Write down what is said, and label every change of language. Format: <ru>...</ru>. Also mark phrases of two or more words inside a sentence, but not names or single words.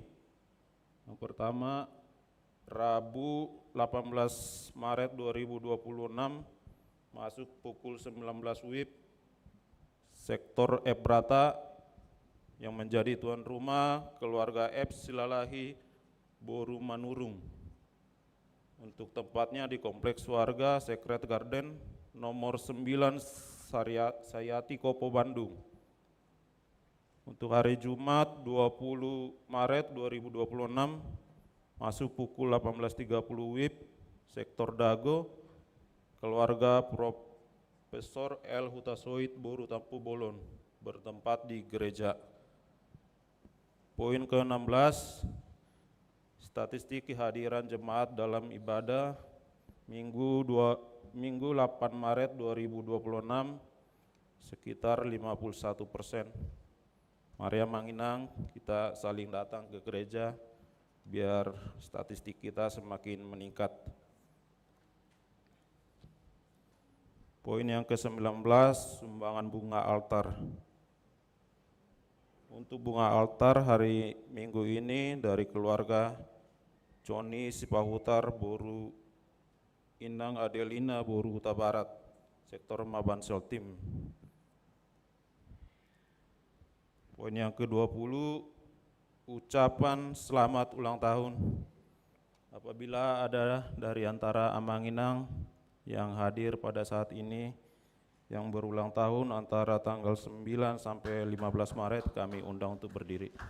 <id>Yang pertama, Rabu 18 Maret 2026 masuk pukul 19 WIB, sektor Ebrata yang menjadi tuan rumah keluarga F Silalahi Boru Manurung. Untuk tempatnya di Kompleks Warga Secret Garden nomor 9 Sayati Kopo Bandung. Untuk hari Jumat 20 Maret 2026 masuk pukul 18.30 WIB, sektor Dago, keluarga Profesor L. Hutasoid Boru Tampu Bolon, bertempat di gereja. Poin ke-16, statistik kehadiran jemaat dalam ibadah Minggu 8 Maret 2026 sekitar 51%. Mari Manginang kita saling datang ke gereja biar statistik kita semakin meningkat. Poin yang ke-19, sumbangan bunga altar. Untuk bunga altar hari Minggu ini dari keluarga Joni Sipahutar Boru Inang Adelina Boru Huta Barat, sektor Mabansel Tim. Poin yang ke-20, ucapan selamat ulang tahun. Apabila ada dari antara Amanginang yang hadir pada saat ini yang berulang tahun antara tanggal 9 sampai 15 Maret, kami undang untuk berdiri.</id>